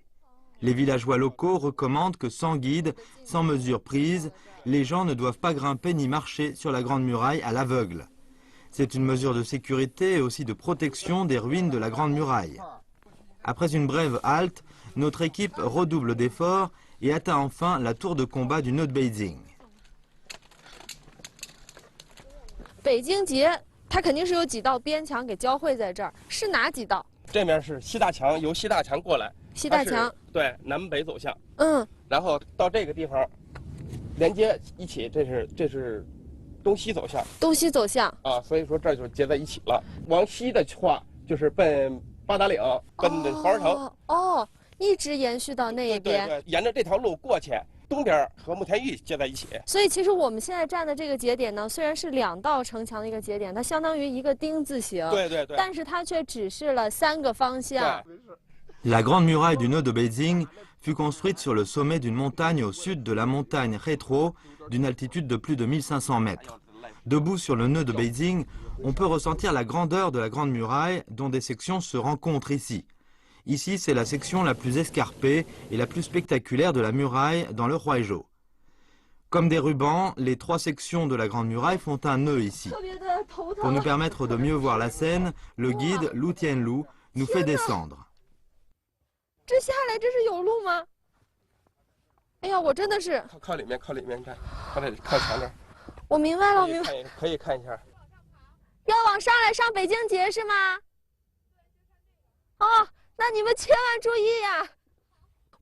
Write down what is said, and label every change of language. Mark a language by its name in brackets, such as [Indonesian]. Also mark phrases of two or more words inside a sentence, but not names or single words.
[French] Les villageois locaux recommandent que sans guide, sans mesures prises, les gens ne doivent pas grimper ni marcher sur la grande muraille à l'aveugle. C'est une mesure de sécurité et aussi de protection des ruines de la Grande Muraille. Après une brève halte, notre équipe redouble d'efforts et atteint enfin la tour de combat du nœud de Beijing. [Chinese] 北京节，它肯定是有几道边墙给交汇在这儿，是哪几道？这面是西大墙，由西大墙过来。西大墙对，南北走向。然后到这个地方连接一起，这是。东西走向，东西走向啊，所以说这就接在一起了。往西的话就是奔八达岭，奔黄花城。哦，一直延续到那一边。对，沿着这条路过去，东边和慕田峪接在一起。所以其实我们现在站的这个节点呢，虽然是2道城墙的一个节点，它相当于一个丁字形。对。但是它却指示了3个方向。 [French] La grande muraille du nœud de Beijing fut construite sur le sommet d'une montagne au sud de la montagne Hétro, d'une altitude de plus de 1500 mètres. Debout sur le nœud de Beijing, on peut ressentir la grandeur de la grande muraille dont des sections se rencontrent ici. Ici, c'est la section la plus escarpée et la plus spectaculaire de la muraille dans le Huaizhou. Comme des rubans, les 3 sections de la grande muraille font un nœud ici. Pour nous permettre de mieux voir la scène, le guide Lu Tianlu nous fait descendre. [Chinese] 这下来这是有路吗？哎呀，我真的是靠里面站，靠墙这儿。我明白了，我明白。可以看一下。要往上来上北京节是吗？哦，那你们千万注意呀！